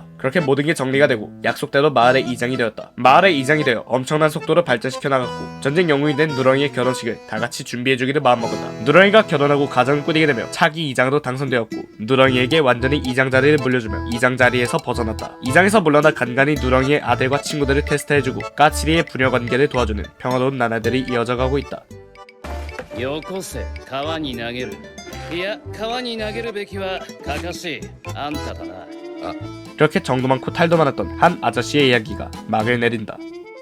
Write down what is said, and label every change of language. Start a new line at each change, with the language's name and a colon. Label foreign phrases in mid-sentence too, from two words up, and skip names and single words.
Korean: 그렇게 모든 게 정리가 되고 약속대로 마을의 이장이 되었다. 마을의 이장이 되어 엄청난 속도로 발전시켜 나갔고 전쟁 영웅이 된 누렁이의 결혼식을 다같이 준비해주기를 마음먹었다. 누렁이가 결혼하고 가정을 꾸리게 되며 차기 이장으로 당선되었고 누렁이에게 완전히 이장 자리를 물려주며 이장 자리에서 벗어났다. 이장에서 물러나 간간히 누렁이의 아들과 친구들을 테스트해주고 까칠이의 부녀 관계를 도와주는 평화로운 나날들이 이어져가고 있다.
Japanese: よこせ川に投げるいや川に投げるべきはカカシあんただな
Korean: 그렇게 정도 많고 탈도 많았던 한 아저씨의 이야기가 막을 내린다.